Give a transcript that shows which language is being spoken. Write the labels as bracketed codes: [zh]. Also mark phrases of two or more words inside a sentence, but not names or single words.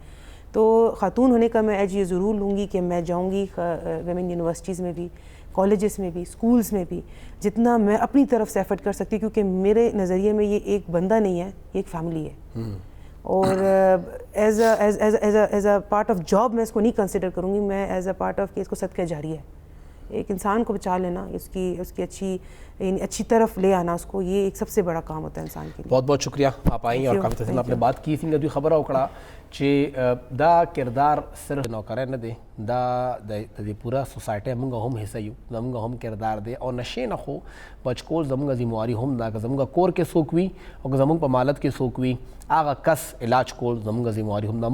[ur] تو خاتون ہونے کا میں ایج یہ ضرور لوں گی کہ میں جاؤں گی [en] women universities [ur] میں بھی, کالجز میں بھی، اسکولس میں بھی جتنا میں اپنی طرف سے ایفرٹ کر سکتی ہوں، کیونکہ میرے نظریے میں یہ ایک بندہ نہیں ہے، یہ ایک فیملی ہے، اور [en] as a part of job [ur] میں اس کو نہیں کنسیڈر کروں گی، میں [en] as a part of [ur] کہ اس کو صدقہ جاری ہے، ایک انسان کو بچا لینا، اس کی اچھی طرف لے آنا اس کو، یہ ایک سب سے بڑا کام ہوتا ہے انسان کے لیے. بہت بہت شکریہ آپ آئیں اور کافی تفصیل آپ نے بات کی. [ps] څنګه دوی خبره وکړه چې دا کردار صرف نوکری نه دی، دا د دې پوره سوسایټۍ موږ هم حصه یو، زموږ هم کردار دی، او نشې نه خو بچ کول زموږ ذمہواري هم ده. که زموږ کور کې څوک وي او که زموږ په مالت کې څوک وي، هغه کس علاج کول زموږ ذمہواري هم ده.